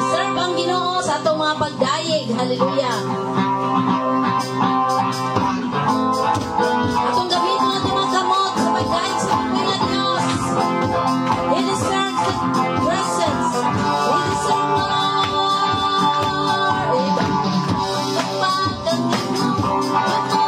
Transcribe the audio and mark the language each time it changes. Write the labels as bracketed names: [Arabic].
[Cebuano] Iserve ang Ginoo sa atong mga pagdayeg. Hallelujah. Atong [Filipino] gamitin natin [Cebuano] mga kamot sa pagdayeg sa buhi nga Dios. [English] He deserves the presence. He deserves more. [Cebuano] Ipakpak ang imong kamot.